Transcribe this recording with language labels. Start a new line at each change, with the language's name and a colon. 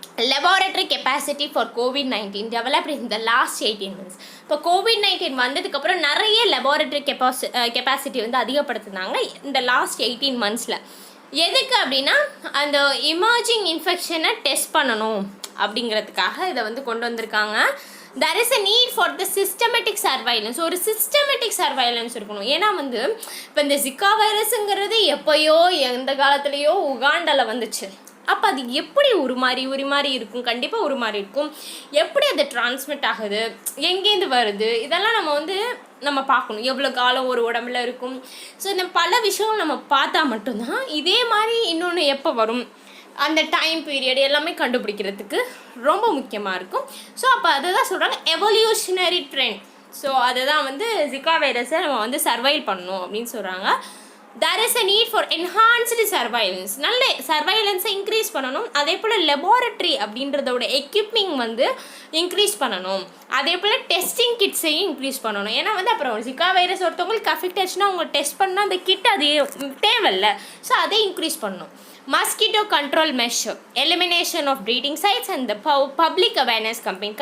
English: Laboratory capacity for COVID-19 developed in the last 18 months.
Tamil: இப்போ COVID-19 வந்ததுக்கப்புறம் நிறைய laboratory capacity வந்து அதிகப்படுத்தினாங்க இந்த லாஸ்ட் 18 months. எதுக்கு அப்படின்னா அந்த எமர்ஜிங் இன்ஃபெக்ஷனை டெஸ்ட் பண்ணணும் அப்படிங்கிறதுக்காக இதை வந்து கொண்டு வந்திருக்காங்க.
English: there is a need for the systematic surveillance.
Tamil: ஒரு சிஸ்டமேட்டிக் சர்வைலன்ஸ் இருக்கணும். ஏன்னா வந்து இப்போ இந்த ஜிகா வைரஸுங்கிறது எப்போயோ எந்த காலத்துலேயோ உகாண்டாவில் வந்துச்சு. அப்போ அது எப்படி உருமாறி இருக்கும், கண்டிப்பாக உருமாறி இருக்கும். எப்படி அது டிரான்ஸ்மிட் ஆகுது, எங்கேருந்து வருது, இதெல்லாம் நம்ம பார்க்கணும். எவ்வளோ காலம் ஒரு உடம்புல இருக்கும். ஸோ இந்த பல விஷயம் நம்ம பார்த்தா மட்டும்தான் இதே மாதிரி இன்னொன்று எப்போ வரும், அந்த டைம் பீரியட் எல்லாமே கண்டுபிடிக்கிறதுக்கு ரொம்ப முக்கியமாக இருக்கும். ஸோ அப்போ அதை தான் சொல்கிறாங்க எவல்யூஷனரி ட்ரெண்ட். ஸோ அதை தான் வந்து ஜிகா வைரஸை நம்ம வந்து சர்வைல் பண்ணணும் அப்படின்னு சொல்கிறாங்க.
English: there is a need for enhanced surveillance.
Tamil: நல்ல சர்வைலன்ஸை இன்க்ரீஸ் பண்ணணும். அதே போல் லெபார்டரி அப்படின்றதோட எக்யூப்மெண்ட் வந்து இன்க்ரீஸ் பண்ணணும். அதே போல் டெஸ்டிங் கிட்ஸையும் இன்க்ரீஸ் பண்ணணும். ஏன்னா வந்து அப்புறம் ஜிகா வைரஸ் ஒருத்தவங்களுக்கு அஃபெக்ட் ஆச்சுன்னா அவங்க டெஸ்ட் பண்ணால் அந்த கிட் அது தேவையில்லை.
English: so
Tamil: அதை இன்க்ரீஸ் பண்ணணும்.
English: Mosquito control measure, elimination of breeding sites and public awareness campaign.